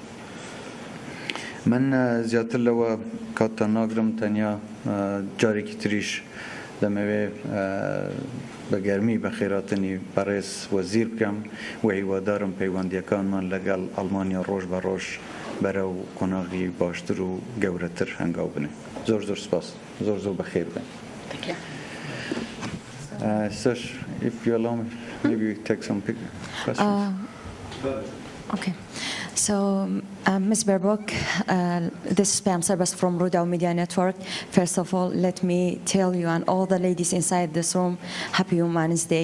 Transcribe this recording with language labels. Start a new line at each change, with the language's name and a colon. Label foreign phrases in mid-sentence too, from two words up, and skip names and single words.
Central Kurdish: من زیاتر لەوە کاتتان ناگرم تەنیا جارێکی تریش دەمەوێ بە گەرمی بە خێراتنی بەڕێز وەزیر بکەم و هیوادارم پەیوەندیەکانمان لەگەڵ ئەڵمانیا ڕۆژ بە ڕۆژ بەرە و قۆناغی باشتر و گەورەتر هەنگاو بنێ. زۆر زۆر سپاس. زۆر زۆر بەخێر بن.
English: Sash, if you allow me, maybe we take some questions. Okay. So, Ms. Berbok, this is Pam Serbas from Rudau Media Network. First of all, let me tell you and all the ladies inside this room, Happy Women's Day.